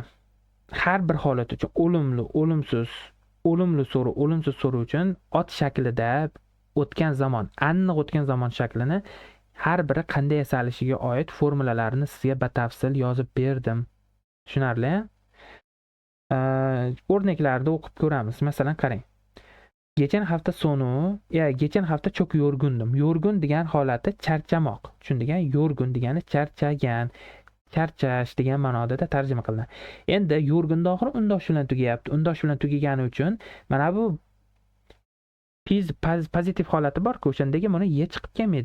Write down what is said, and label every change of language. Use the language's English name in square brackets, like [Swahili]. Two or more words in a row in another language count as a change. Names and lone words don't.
[Uzbek] Har bir holat uchun o'limli, o'limsiz, o'limli so'ruv, o'limsiz so'ruv uchun ot shaklida o'tgan zamon, aniq o'tgan zamon shaklini har biri qanday yasalishiga oid formulalarni sizga batafsil yozib berdim. Tushunarli? O'rnaklarda o'qib ko'ramiz. Masalan, qarang. [Turkish] Geçen hafta sonu, geçen hafta çok yorgundum. [Uzbek] Yorgun degan holati charchamoq. Tushundigan? Yorgun degani charchagan, charchash degan ma'noda tarjima qilinadi. Endi yorgunda oxiri undosh bilan tugayapti. Undosh bilan tugagani uchun mana bu pozitiv holati bor-ku, o'shandagi buni ye chiqib kelmaydi.